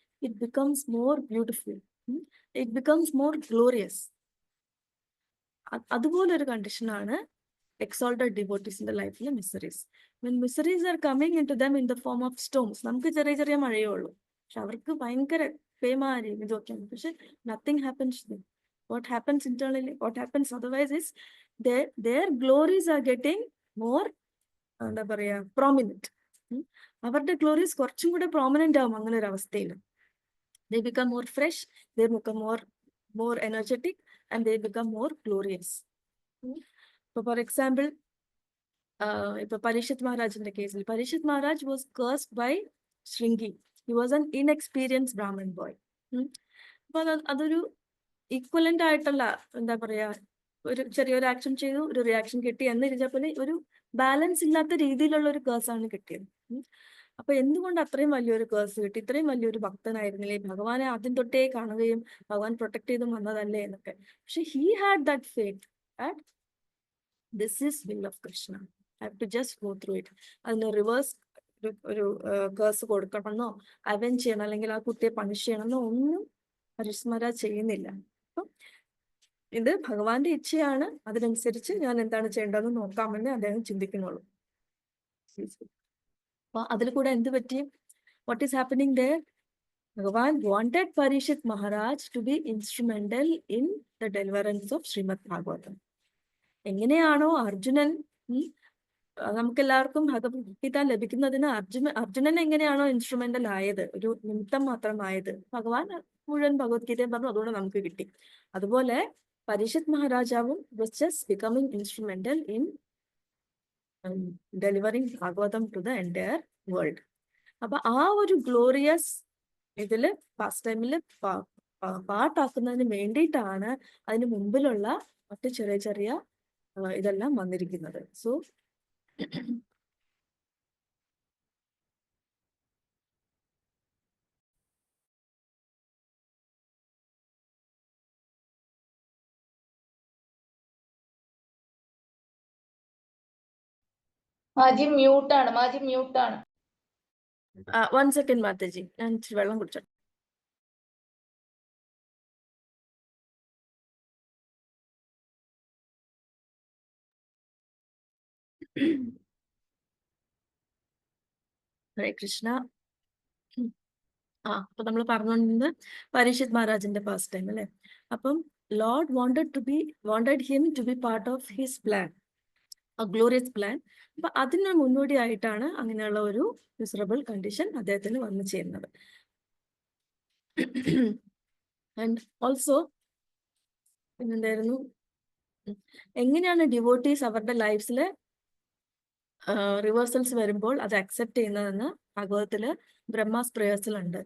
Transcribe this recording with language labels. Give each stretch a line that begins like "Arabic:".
English: It becomes more beautiful, it becomes more glorious.
Malayalam: അതുപോലൊരു കണ്ടീഷനാണ്
English: exalted devotees in the life of miseries. When miseries are coming into them in the form of storms,
Malayalam: നമുക്ക് ചെറിയ ചെറിയ മഴയേ ഉള്ളൂ, പക്ഷെ അവർക്ക് ഭയങ്കര പേമാരി ഇതൊക്കെയാണ്.
English: പക്ഷെ nothing happens to them. What happens internally, what happens otherwise is their glories are getting more
Malayalam: എന്താ പറയാ
English: prominent.
Malayalam: അവരുടെ ഗ്ലോറീസ് കുറച്ചും കൂടെ പ്രോമിനന്റ് ആവും അങ്ങനെ ഒരു അവസ്ഥയിൽ.
English: They become more fresh, they become more energetic, and they become more glorious.
Malayalam: For example, ഇപ്പൊ പരീക്ഷിത് മഹാരാജിന്റെ കേസിൽ, Parikshit Maharaj
English: was cursed by
Malayalam: Shringi.
English: He was an inexperienced Brahmin boy.
Malayalam: അപ്പൊ അതൊരു ഈക്വലന്റ് ആയിട്ടുള്ള എന്താ പറയാ, ഒരു ചെറിയൊരു ആക്ഷൻ ചെയ്തു, ഒരു റിയാക്ഷൻ കിട്ടി എന്ന് ഇരിച്ചപ്പോൾ ഒരു ബാലൻസ് ഇല്ലാത്ത രീതിയിലുള്ള ഒരു കേസാണ് കിട്ടിയത്. അപ്പൊ എന്തുകൊണ്ട് അത്രയും വലിയൊരു കേസ് കിട്ടി? ഇത്രയും വലിയൊരു ഭക്തനായിരുന്നില്ലേ, ഭഗവാനെ ആദ്യം തൊട്ടേ കാണുകയും ഭഗവാൻ പ്രൊട്ടക്ട് ചെയ്ത് വന്നതല്ലേ എന്നൊക്കെ.
English: പക്ഷെ he had that faith that this is will of Krishna. I have to just go through it.
Malayalam: അതിന് റിവേഴ്സ് ഒരു കേസ് കൊടുക്കണമെന്നോ അവെഞ്ച് ചെയ്യണം അല്ലെങ്കിൽ ആ കുട്ടിയെ പണിഷ് ചെയ്യണമെന്നോ ഒന്നും പരീക്ഷിത് മഹാരാജ് ചെയ്യുന്നില്ല. അപ്പം ഇത് ഭഗവാന്റെ ഇച്ഛയാണ്, അതിനനുസരിച്ച് ഞാൻ എന്താണ് ചെയ്യേണ്ടതെന്ന് നോക്കാമെന്ന് അദ്ദേഹം ചിന്തിക്കുന്നുള്ളൂ. അപ്പൊ അതിൽ കൂടെ എന്ത് പറ്റി?
English: What is happening there? Bhagavan wanted Parishit Maharaj to be instrumental in the deliverance of Srimad Bhagavatam.
Malayalam: എങ്ങനെയാണോ അർജുനൻ, നമുക്കെല്ലാവർക്കും ഭഗവത്ഗീത ലഭിക്കുന്നതിന് അർജുനൻ എങ്ങനെയാണോ ഇൻസ്ട്രുമെന്റൽ ആയത്, ഒരു നിമിത്തം മാത്രമായത്, ഭഗവാൻ മുഴുവൻ ഭഗവത്ഗീതയും പറഞ്ഞു, അതുകൊണ്ട് നമുക്ക് കിട്ടി. അതുപോലെ Parikshit മഹാരാജാവും
English: was just becoming instrumental in delivering Bhagavatam to the entire world.
Malayalam: അപ്പൊ ആ ഒരു ഗ്ലോറിയസ് ഇതില് ഫസ്റ്റ് ടൈമില് പാട്ടാക്കുന്നതിന് വേണ്ടിയിട്ടാണ് അതിന് മുമ്പിലുള്ള മറ്റു ചെറിയ ചെറിയ ഇതെല്ലാം വന്നിരിക്കുന്നത്. സോ മാജി മ്യൂട്ടാണ്. 1 സെക്കൻഡ് മാതാജി, ഞാൻ ഇച്ചിരി വെള്ളം കുടിച്ചോ. ഹരേ കൃഷ്ണ. അപ്പൊ നമ്മൾ പറഞ്ഞുകൊണ്ടിരുന്നത് പരീക്ഷിത് മഹാരാജിന്റെ പാസ്റ്റ് ടൈം അല്ലെ.
English: അപ്പം lord wanted him to be part of his plan, a glorious plan.
Malayalam: അപ്പൊ അതിന് മുന്നോടിയായിട്ടാണ് അങ്ങനെയുള്ള ഒരു മിസറബിൾ കണ്ടീഷൻ അദ്ദേഹത്തിന് വന്നു ചേരുന്നത്.
English: and also
Malayalam: പിന്നെന്തായിരുന്നു, എങ്ങനെയാണ് ഡിവോട്ടീസ് അവരുടെ ലൈഫില് റിവേഴ്സൽസ് വരുമ്പോൾ അത് അക്സെപ്റ്റ് ചെയ്യുന്നതെന്ന് ഭാഗവതത്തില് ബ്രഹ്മാസ് പ്രേയേഴ്സിലുണ്ട്.